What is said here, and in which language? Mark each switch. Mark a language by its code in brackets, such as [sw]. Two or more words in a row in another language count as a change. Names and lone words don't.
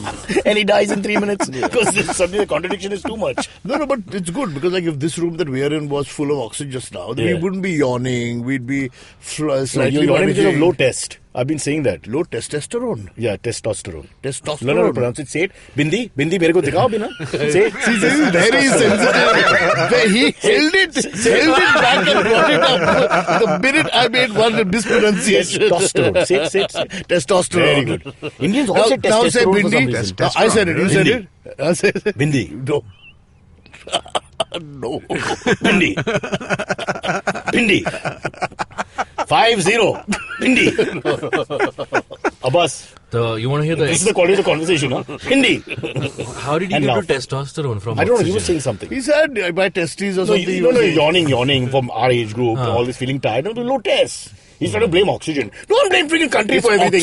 [en] and he dies in 3 minutes because suddenly the contradiction is too much. No, but it's good because like if this room that we're in was full of oxygen just now, then we wouldn't be yawning. We'd be slightly You're because of managing. low test. I've been saying that. Low testosterone. Yeah, testosterone. Testosterone. No, pronounce it. Say it. [hi] Bindi, मेरे को दिखाओ भी ना. [en] Say it. See, this is very sensitive. He held it back and brought it up. The minute I made one mispronunciation. Testosterone. Say it. Testosterone. Very good. Indians all say Now say testosterone for some Bindi. reason. I said it. You said Bindi. it. I said it. Bindi. No. No. Bindi. Bindi. 5-0. Bindi. Abbas. You want to hear This is the quality of the conversation, huh? Hindi. how did you and get laugh. to testosterone from I don't know. oxygen? He was saying something. He said my testes or No, something. yawning from our age group, all this feeling tired. No, low test. He's trying to blame oxygen. Don't blame freaking country for everything.